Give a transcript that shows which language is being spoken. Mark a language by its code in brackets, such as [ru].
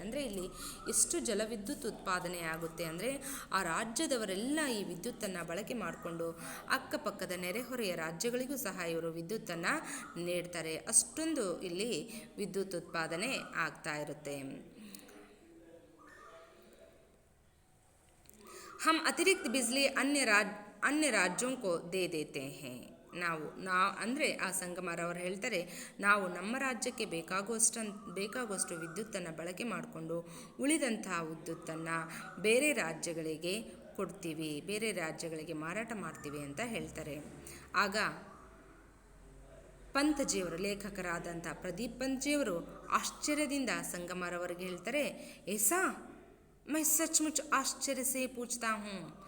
[kn] ಅಂದರೆ ಇಲ್ಲಿ ಎಷ್ಟು ಜಲವಿದ್ಯುತ್ ಉತ್ಪಾದನೆ ಆಗುತ್ತೆ ಅಂದರೆ ಆ ರಾಜ್ಯದವರೆಲ್ಲ ಈ ವಿದ್ಯುತ್ತನ್ನು ಬಳಕೆ ಮಾಡಿಕೊಂಡು ಅಕ್ಕಪಕ್ಕದ ನೆರೆಹೊರೆಯ ರಾಜ್ಯಗಳಿಗೂ ಸಹ ಇವರು ವಿದ್ಯುತ್ತನ್ನು ನೀಡ್ತಾರೆ. ಅಷ್ಟೊಂದು ಇಲ್ಲಿ ವಿದ್ಯುತ್ ಉತ್ಪಾದನೆ ಆಗ್ತಾ ಇರುತ್ತೆ. [hi] हम अतिरिक्त बिजली अन्य राज्यों को दे देते हैं. [kn] ನಾವು ಅಂದರೆ ಆ ಸಂಗಮರವರು ಹೇಳ್ತಾರೆ, ನಾವು ನಮ್ಮ ರಾಜ್ಯಕ್ಕೆ ಬೇಕಾಗುವಷ್ಟು ವಿದ್ಯುತ್ತನ್ನು ಬಳಕೆ ಮಾಡಿಕೊಂಡು ಉಳಿದಂತಹ ವಿದ್ಯುತ್ತನ್ನು ಬೇರೆ ರಾಜ್ಯಗಳಿಗೆ ಕೊಡ್ತೀವಿ, ಬೇರೆ ರಾಜ್ಯಗಳಿಗೆ ಮಾರಾಟ ಮಾಡ್ತೀವಿ ಅಂತ ಹೇಳ್ತಾರೆ. ಆಗ ಪಂತ್ಜಿಯವರು, ಲೇಖಕರಾದಂಥ ಪ್ರದೀಪ್ ಪಂತ್ಜಿಯವರು ಆಶ್ಚರ್ಯದಿಂದ ಸಂಗಮರವರಿಗೆ ಹೇಳ್ತಾರೆ, [hi] ಏಸಾ मैं सचमुच आश्चर्य से पूछता हूँ.